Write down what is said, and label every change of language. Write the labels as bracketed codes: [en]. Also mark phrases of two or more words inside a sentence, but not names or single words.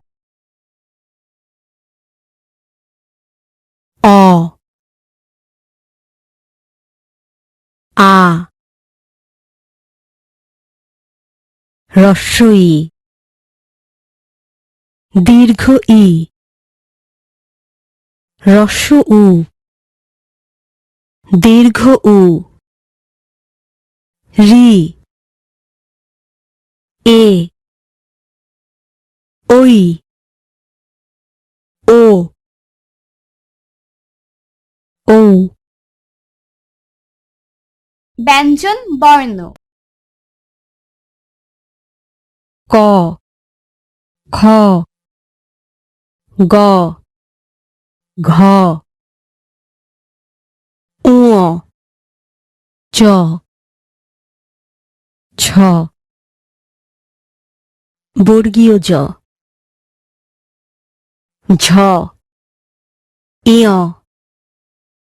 [bn] অ, আ, হ্রস্ব ই, দীর্ঘ ই, হ্রস্ব উ, দীর্ঘ উ, রি, এ, ঐ, ও, ঔ। ব্যঞ্জন বর্ণ। ক, খ, গ, ঘ, ঙ, চ, ছ, বর্গীয় জ, ঝ, ইয়,